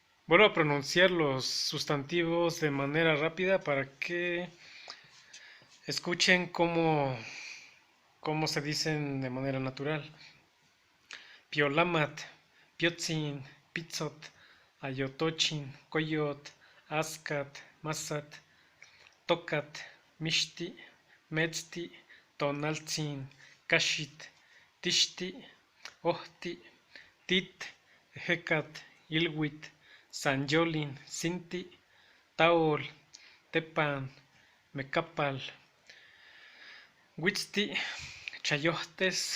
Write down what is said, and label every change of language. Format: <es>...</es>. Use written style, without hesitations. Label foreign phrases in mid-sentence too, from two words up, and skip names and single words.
<es>Vuelvo a pronunciar los sustantivos de manera rápida para que escuchen cómo se dicen de manera natural.</es> <nah>Piolamat, Piotzin, Pizzot, Ayotochin, Coyot, Ascat, Masat, Tocat, Mishti, Metzti, Tonaltzin, Kashit, Tishti, Ohti, Tit, Hecat, Ilwit, Sanjolin, Sinti, Taol, Tepan, Mecapal, Huitzti, Chayohtes,</nah>